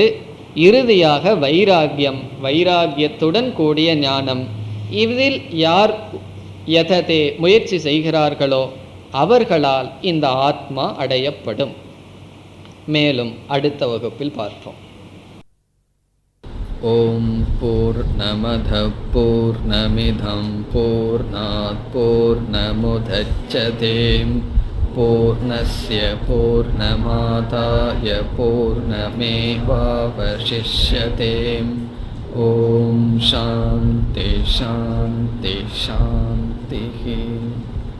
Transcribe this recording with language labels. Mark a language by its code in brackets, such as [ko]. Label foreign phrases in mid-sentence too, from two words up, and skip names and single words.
[ta] இறுதியாக வைராகியம், வைராகியத்துடன் கூடிய ஞானம். இதில் யார் யததே முயற்சி செய்கிறார்களோ அவர்களால் இந்த ஆத்மா அடையப்படும். மேலும் அடுத்த வகுப்பில் பார்ப்போம். [sa] ॐ पूर्णमद पूर्णमिदं पूर्णात् पूर्णमुदच्यते पूर्णस्य पूर्णमादाय पूर्णमेवावशिष्यते. ॐ शान्ति शान्ति शान्ति.